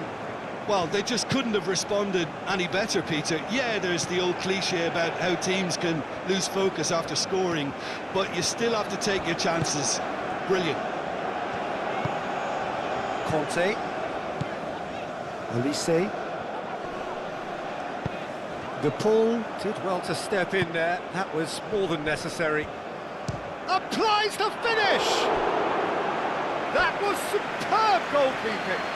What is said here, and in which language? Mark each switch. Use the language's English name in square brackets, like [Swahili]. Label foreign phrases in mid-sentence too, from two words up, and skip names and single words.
[English] Well, they just couldn't have responded any better, Peter. Yeah, there's the old cliche about how teams can lose focus after scoring, but you still have to take your chances. Brilliant. Conte. Olise. De Paul did well to step in there. That was more than necessary. Applies the finish! That was superb goalkeeping.